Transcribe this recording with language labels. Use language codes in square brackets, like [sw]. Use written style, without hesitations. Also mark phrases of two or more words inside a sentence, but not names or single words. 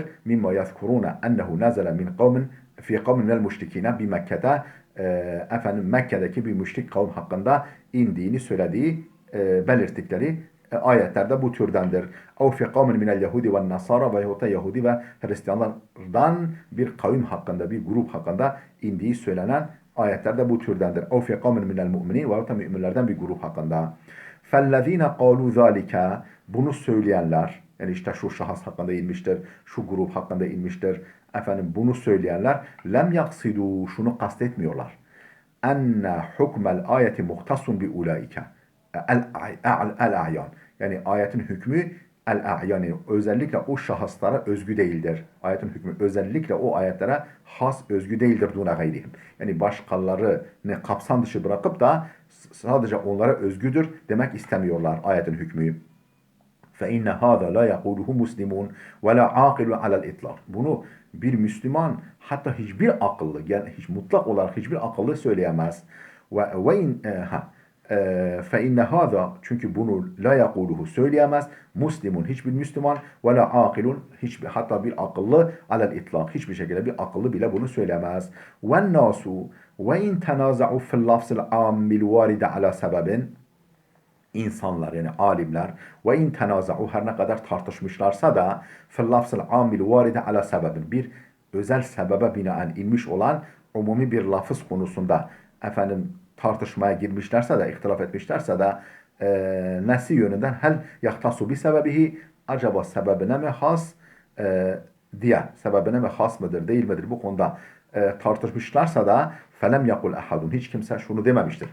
[ar] مما يذكرون أنه نزل من قوم في قوم من المشركين ب [tr] Mekke'de efendim Mekke'deki bir müşrik kavim hakkında indiğini söylediği belirttikleri ayetlerde bu türdendir. [ar] أو في قوم من اليهود و النصارى [tr] ve Yahudi ve Hristiyanlardan bir kavim hakkında, bir grup hakkında indiği söylenen ayetlerde bu türdendir. [ar] أو في قوم من المؤمنين [tr] ve müminlerden bir grup hakkında. [ar] فَالَّذ۪ينَ قَالُوا ذَٰلِكَ [tr] Bunu söyleyenler, yani işte şu şahıs hakkında inmiştir, şu grup hakkında inmiştir, efendim bunu söyleyenler, [ar] لم يقصدوا, [tr] şunu kastetmiyorlar. [ar] أن حكم الآية مختص بأولئك. El-a'yan. [tr] Yani ayetin hükmü el-a'yan. Yani özellikle o şahıslara özgü değildir. Ayetin hükmü özellikle o ayetlere has, özgü değildir [ar] دون غيرهم. [tr] Yani başkalarını kapsam dışı bırakıp da sadece onlara özgüdür demek istemiyorlar ayetin hükmü. [ar] فَاِنَّ هَذَا لَا يَقُولُهُ مُسْلِمُونَ وَلَا عَاقِلٌ عَلَى الْاِطْلَاقِ [tr] Bunu bir Müslüman, hatta hiçbir akıllı, yani hiç mutlak olarak hiçbir akıllı söyleyemez. [ar] فَاِنَّ هَذَا [tr] Çünkü bunu [ar] لا يقوله söyleyemez. [tr] Muslimun hiçbir Müslüman [ar] و لا عاقل [tr] hatta bir akıllı [ar] على الإطلاق [tr] hiçbir şekilde bir akıllı bile bunu söylemez. [ar] و الناس و إن تنازعوا في اللفظ العام الوارد على سبب [tr] insanlar yani alimler [ar] و إن تنازعوا her [tr] ne kadar tartışmışlarsa da [ar] في اللفظ العام الوارد على سبب [tr] bir özel sebebe binaen inmiş olan umumi bir lafız konusunda efendim tartışmaya girmişlerse de, ihtilaf etmişlerse de nesi yönünden [ar] هل يختص بسببه [tr] acaba sebebine mi has diye sebebine mi has mıdır değil midir bu konuda tartışmışlarsa da [ar] فلم يقل أحد [tr] hiç kimse şunu dememiştir.